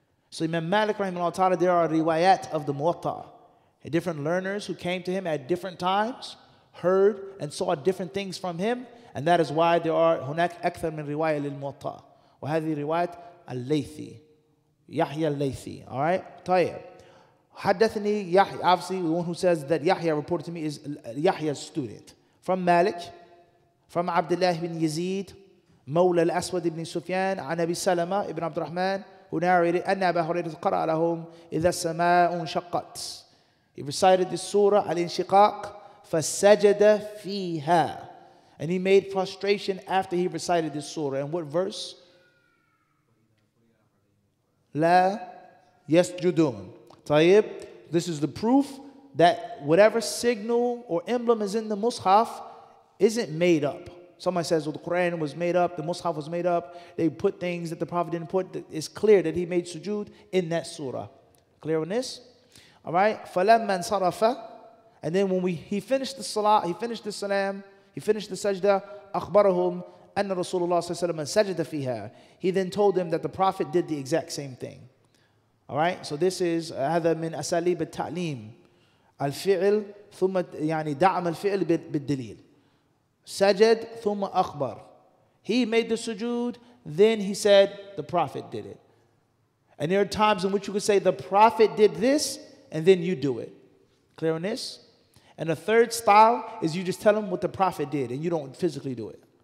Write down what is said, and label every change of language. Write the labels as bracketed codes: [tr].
[en] So Imam Malik, rahimahullah ta'ala, there are riwayat of the Muwatta. Different learners who came to him at different times, heard and saw different things from him, and that is why there are [ar] هناك أكثر من رواية للموطأ وهذه رواية الليثي [en] Yahya al-Laythi. All right? [ar] طيب. حدثني [en] Yahya, obviously the one who says that Yahya reported to me is Yahya's student. From Malik, from [ar] Abdullah ibn Yazid, مولى الأسود ibn Sufyan, عن أبي سلمة ibn عبد الرحمن, [en] who narrated [ar] أن أبا هريرة قرأ لهم إذا السماء انشقت. [en] He recited this surah al-inshiqaq, [ar] فسجد فيها. [en] And he made prostration after he recited this surah. And what verse? [ar] لا يسجدون. طيب. [en] This is the proof that whatever signal or emblem is in the Mus'haf isn't made up. Somebody says, well, the Quran was made up, the Mus'haf was made up, they put things that the Prophet didn't put. It's clear that he made sujood in that surah. Clear on this? All right? [ar] فَلَمَّا انصَرَفَ. [en] And then when he finished the salah, he finished the salam, he finished the sajda, [ar] أخبرهم أن رسول الله صلى الله عليه وسلم سجد فيها. [en] He then told them that the Prophet did the exact same thing. All right? So this is [ar] هذا من أساليب التعليم. الفعل ثم يعني دعم الفعل بالدليل. سجد ثم أخبر. [en] He made the sujood, then he said the Prophet did it. And there are times in which you could say the Prophet did this, and then you do it. Clear on this? And the third style is you just tell them what the Prophet did, and you don't physically do it.